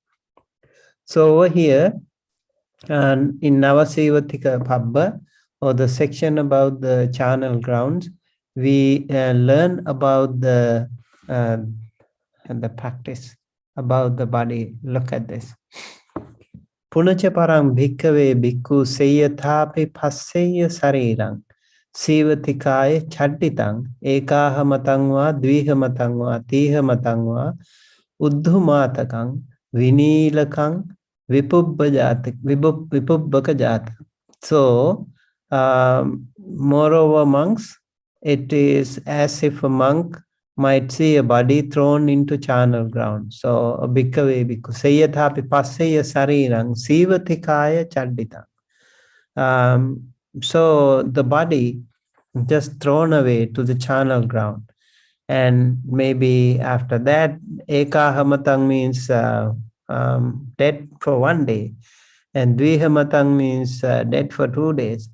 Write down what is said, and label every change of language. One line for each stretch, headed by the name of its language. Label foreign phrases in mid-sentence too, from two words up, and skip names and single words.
English: So over here, in Navasivatika Pabba, or the section about the charnel grounds, we learn about the practice about the body. Look at this.
Pali: Punacha parang bhikkhave bhikkhu seyathapi phasseya sarirang sivatikaya chadditang ekaha matangva dviha matangva tiha matangva uddhumatakang vinilakang vipubbaka.
English: So, moreover, monks, it is as if a monk might see a body thrown into charnel ground.
Pali: So, a bhikkhave bhikkhu seyathapi passeya sarirang sivatikaya chadditang.
English: So, the body just thrown away to the charnel ground. And maybe after that, ekahamatang means dead for 1 day. And dvihamatang means dead for 2 days.